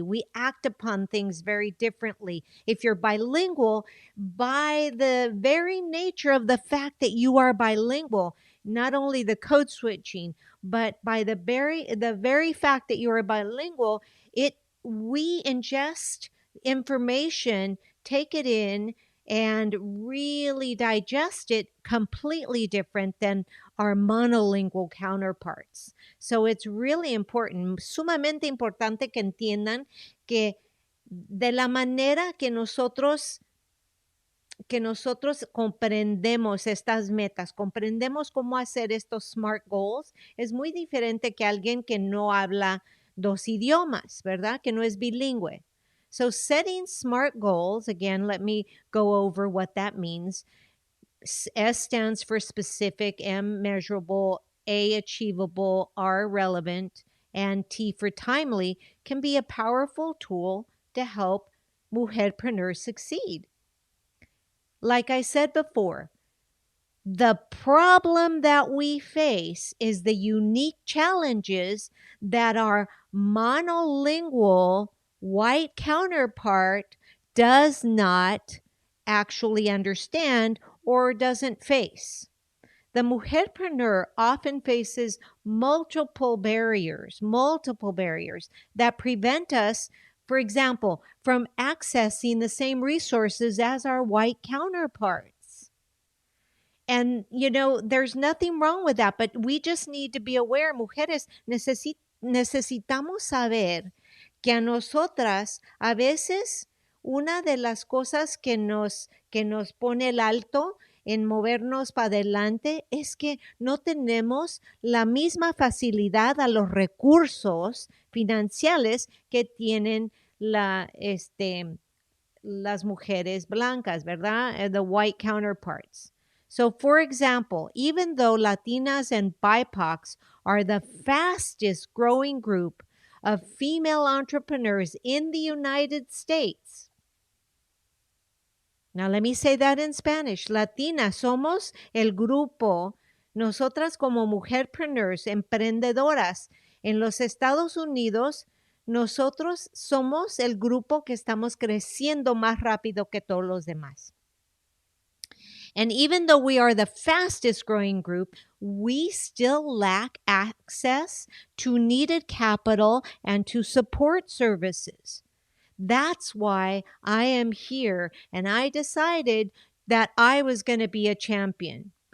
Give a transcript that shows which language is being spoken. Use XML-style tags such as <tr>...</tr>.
<en>We act upon things very differently. If you're bilingual, by the very nature of the fact that you are bilingual, not only the code switching, but by the very fact that you are bilingual, we ingest information, take it in, and really digest it completely different than our monolingual counterparts. So it's really important,</en> <es>sumamente importante que entiendan que de la manera que nosotros comprendemos estas metas, comprendemos cómo hacer estos SMART goals, es muy diferente que alguien que no habla dos idiomas, ¿verdad? Que no es bilingüe.</es> <en>So setting SMART goals, again, let me go over what that means. S stands for specific, M measurable, A achievable, R relevant, and T for timely, can be a powerful tool to help mujerpreneurs succeed. Like I said before, the problem that we face is the unique challenges that our monolingual white counterpart does not actually understand or doesn't face. The mujerpreneur often faces multiple barriers that prevent us, for example, from accessing the same resources as our white counterparts. And, there's nothing wrong with that, but we just need to be aware,</en> <es>mujeres, necesitamos saber que a nosotras, a veces, una de las cosas que nos pone el alto en movernos para adelante es que no tenemos la misma facilidad a los recursos financieros que tienen las mujeres blancas, ¿verdad?</es> <en>The white counterparts. So, for example, even though Latinas and BIPOCs are the fastest growing group of female entrepreneurs in the United States. Now, let me say that in Spanish.</en> <es>Latinas somos el grupo, nosotras como mujerpreneurs, emprendedoras en los Estados Unidos, nosotros somos el grupo que estamos creciendo más rápido que todos los demás.</es> <en>And even though we are the fastest growing group, we still lack access to needed capital and to support services. That's why I am here, and I decided that I was going to be a champion.</en>